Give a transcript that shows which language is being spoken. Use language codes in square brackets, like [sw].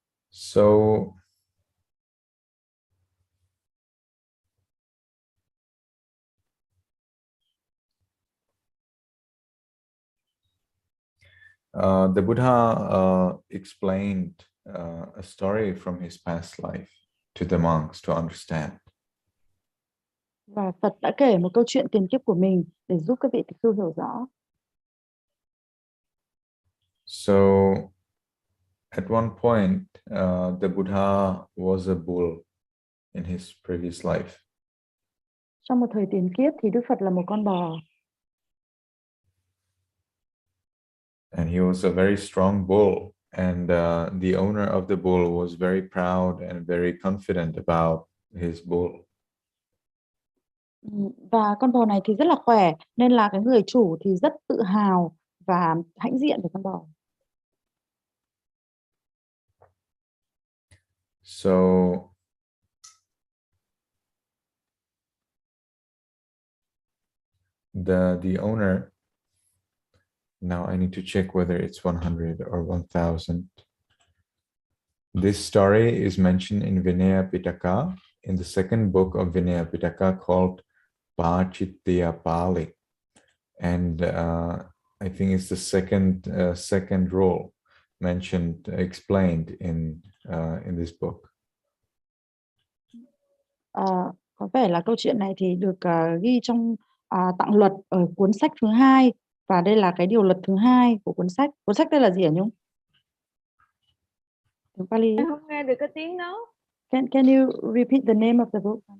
[en] So the Buddha explained a story from his past life to the monks to understand. [vi] Và Phật đã kể một câu chuyện tiền kiếp của mình để giúp các vị tỳ khưu hiểu rõ. [en] So at one point, the Buddha was a bull in his previous life. [vi] Trong một thời tiền kiếp thì Đức Phật là một con bò. [en] And he was a very strong bull, and the owner of the bull was very proud and very confident about his bull. [vi] Và con bò này thì rất là khỏe, nên là cái người chủ thì rất tự hào và hãnh diện về con bò. [en] So the owner, now I need to check whether it's 100 or 1000. This story is mentioned in Vinaya Pitaka, in the second book of Vinaya Pitaka called Pācittiya-pāli. And I think it's the second rule mentioned, explained in this book. [vi] Có vẻ là câu chuyện này thì được ghi trong tạng luật ở cuốn sách thứ 2, và đây là cái điều luật thứ 2 của cuốn sách. Cuốn sách đây là gì hả Nhung? Tiếng Pali. Em không nghe được cái tiếng đó. [en] Can you repeat the name of the book?